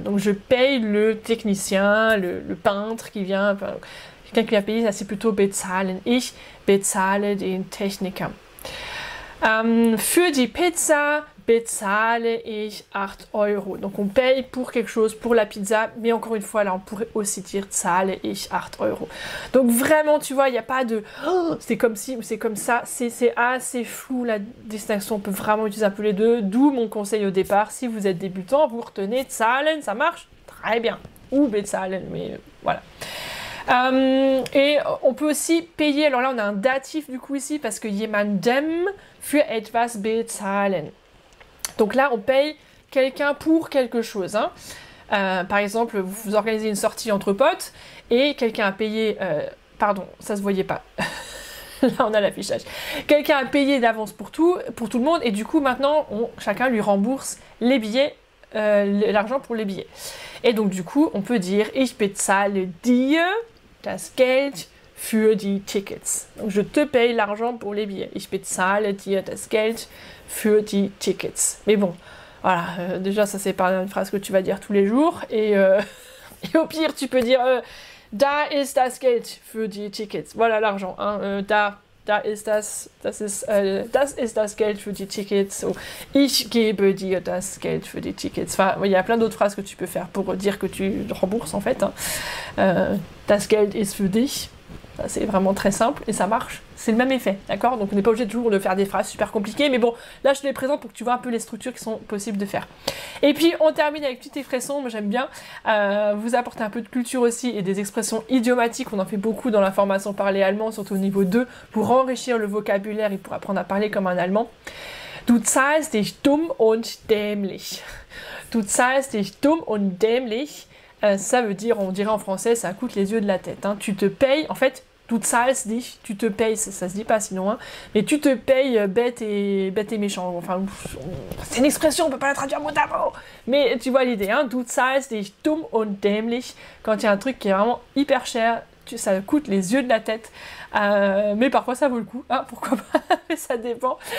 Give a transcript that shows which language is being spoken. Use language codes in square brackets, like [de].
[fr] Donc, je paye le technicien, le peintre qui vient... Quelqu'un qui vient payer, ça c'est plutôt bezahlen. [de] Ich bezahle den Techniker. Für die Pizza bezahle ich 8 €. [fr] Donc on paye pour quelque chose, pour la pizza, mais encore une fois, là on pourrait aussi dire [de] zahle ich 8 €. [fr] Donc vraiment, tu vois, il n'y a pas de c'est comme ci ou c'est comme ça, c'est assez flou la distinction, on peut vraiment utiliser un peu les deux, d'où mon conseil au départ, si vous êtes débutant, vous retenez zahlen, ça marche très bien, ou bezahlen, mais voilà. Et on peut aussi payer, alors là on a un datif du coup ici parce que [de] jemandem für etwas bezahlen. [fr] Donc là on paye quelqu'un pour quelque chose. Hein. Par exemple, vous organisez une sortie entre potes et quelqu'un a payé, pardon, ça se voyait pas. Là on a l'affichage. Quelqu'un a payé d'avance pour tout le monde et du coup maintenant chacun lui rembourse les billets, l'argent pour les billets. Et donc du coup on peut dire [de] ich bezahle dir das Geld für die Tickets. [fr] Donc je te paye l'argent pour les billets. [de] Ich bezahle dir das Geld für die Tickets. [fr] Mais bon, voilà, déjà ça c'est pas une phrase que tu vas dire tous les jours. Et au pire tu peux dire [de] da ist das Geld für die Tickets. [fr] Voilà l'argent. Hein, [de] da ist das ist das Geld für die Tickets. So, ich gebe dir das Geld für die Tickets. [fr] Enfin, il y a plein d'autres phrases que tu peux faire pour dire que tu rembourses en fait. Hein. [de] Das Geld ist für dich. [fr] C'est vraiment très simple et ça marche. C'est le même effet, d'accord? Donc on n'est pas obligé toujours de faire des phrases super compliquées, mais bon, là je te les présente pour que tu vois un peu les structures qui sont possibles de faire. Et puis on termine avec petite expression, moi j'aime bien vous apporter un peu de culture aussi et des expressions idiomatiques, on en fait beaucoup dans la formation parler allemand, surtout au niveau 2, pour enrichir le vocabulaire et pour apprendre à parler comme un allemand. [de] Du zahlst dich dumm und dämlich. Du zahlst dich dumm und dämlich. [fr] Ça veut dire, on dirait en français, ça coûte les yeux de la tête. Hein. Tu te payes, en fait, [de] du zahlst dich, [fr] tu te payes, ça se dit pas sinon, hein, mais tu te payes bête et méchant. Enfin, c'est une expression, on peut pas la traduire mot à mot, mais tu vois l'idée. Hein, [de] du zahlst dich dumm und dämlich, [fr] quand il y a un truc qui est vraiment hyper cher, ça coûte les yeux de la tête, mais parfois ça vaut le coup, hein, pourquoi pas, mais ça dépend.